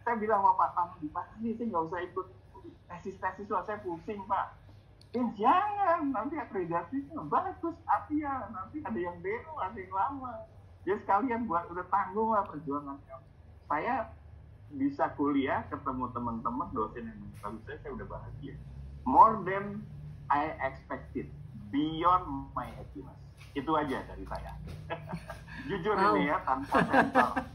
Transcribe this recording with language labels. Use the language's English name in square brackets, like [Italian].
[Indonesian] Saya bilang sama Pak Tam, Pak ini saya nggak usah ikut tesis-tesis, saya pusing Pak. Jangan, nanti akreditasinya bagus, Asia, nanti ada yang baru, ada yang lama. Jadi sekalian buat udah tanggung lah perjuangannya. Saya bisa kuliah, ketemu teman-teman, dosen yang bagus saya udah bahagia. [English] More than I expected, beyond my happiness. [Indonesian] Itu aja dari saya. Jujur ini ya, tanpa sensor.